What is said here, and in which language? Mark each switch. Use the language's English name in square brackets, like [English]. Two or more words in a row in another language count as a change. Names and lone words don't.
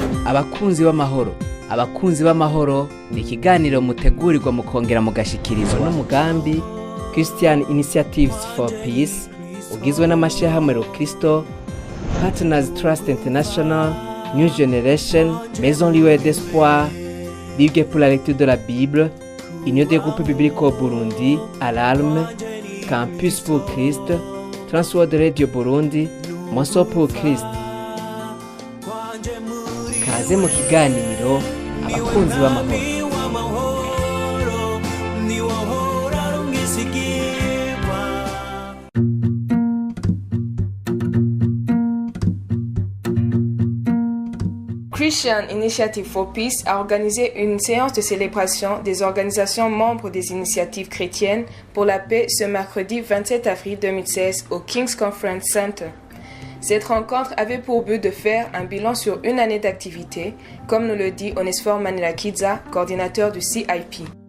[Rundi] Abakunzi b'amahoro. Abakunzi b'amahoro ni ikiganiro mutegurirwa mukongera mugashikirizwa n'umugambi Christian Initiatives for Peace ugizwe n'amashirahamwe Rokristo, Partners Trust International, New Generation, Maison Lieu d'Espoir, Ligue pour la lecture de la Bible, Union des groupes bibliques au Burundi, Alarme, Campus pour Christ, Transworld Radio Burundi, Mosso pour Christ. Kaze mu kiganiro abakunzi b'amahoro. [French] Christian Initiative for Peace a organisé une séance de célébration des organisations membres des initiatives chrétiennes pour la paix ce mercredi 27 avril 2016 au King's Conference Center. Cette rencontre avait pour but de faire un bilan sur une année d'activité, comme nous le dit Onesphore Manilakidza, coordinateur du CIP.